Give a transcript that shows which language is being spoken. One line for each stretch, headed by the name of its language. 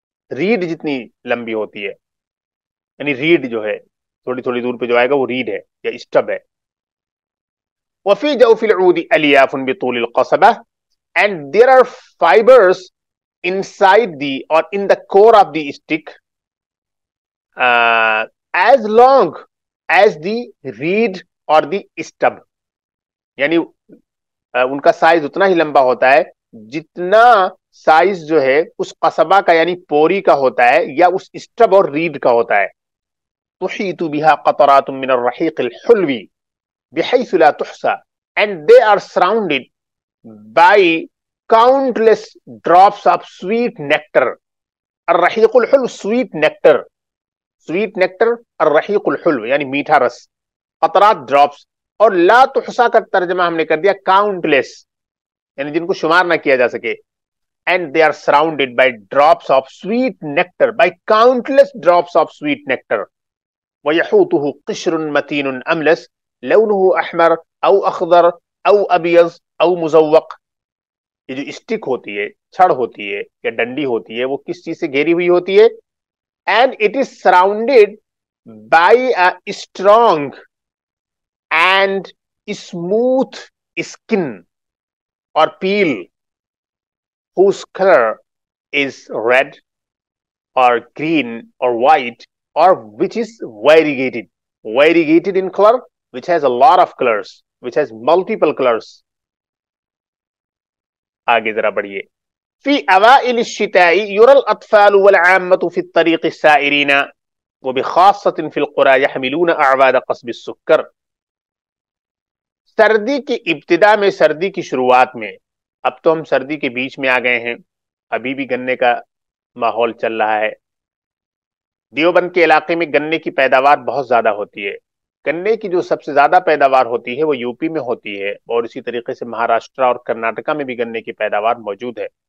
Urdu: Red جتنی لمبی ہوتی ہے، یعنی ریڈ جو ہے تھوڑی تھوڑی دور پہ جو آئے گا وہ ریڈ ہے یا اسٹب ہے.
Arabic: وفي جوف العود ألياف بطول القصبة.
English: And there are fibers inside the or in the core of the stick as long as the reed or the stub.
Urdu: یعنی ان کا سائز اتنا ہی لمبا ہوتا ہے جتنا سائز جو ہے اس قصبہ کا یعنی پوری کا ہوتا ہے یا اس اسٹب اور ریڈ کا ہوتا ہے.
Arabic: تحیط بها قطرات من الرحیق الحلوی بحيث لا تحصى.
English: And they are surrounded by countless drops of sweet nectar.
Arabic: الرحيق الحلو
English: sweet nectar. Sweet nectar
Arabic: الرحيق الحلو
Urdu: یعنی میٹھا رس. قطرات drops اور لا تحصى کا ترجمہ ہم نے کر دیا countless یعنی جن کو شمار نہ کیا جا سکے.
English: And they are surrounded by drops of sweet nectar, by countless drops of sweet nectar.
Arabic: ويحوطه قشر متين أملس لونه احمر او اخضر او ابیض او مزوق.
Urdu: یہ جو اسٹک ہوتی ہے، چھڑ ہوتی ہے یا ڈنڈی ہوتی ہے وہ کس چیز سے گھیری ہوئی ہوتی ہے؟
English: and it is surrounded by a strong and smooth skin or peel whose color is red or green or white, or which is variegated in color, which has a lot of colors, which has multiple colors.
Urdu: آگے ذرا بڑھیے.
Arabic: في أوائل الشتاء يرى الأطفال والعامة في الطريق السائرين وبخاصة في القرى يحملون أعواد قصب السكر.
Urdu: سردی کی ابتدا میں، سردی کی شروعات میں، اب تو ہم سردی کے بیچ میں آ گئے ہیں، ابھی بھی گنے کا ماحول چل رہا ہے. دیوبند کے علاقے میں گنے کی پیداوار بہت زیادہ ہوتی ہے. گنے کی جو سب سے زیادہ پیداوار ہوتی ہے وہ یو پی میں ہوتی ہے، اور اسی طریقے سے مہاراشٹر اور کرناٹکا میں بھی گنے کی پیداوار موجود ہے.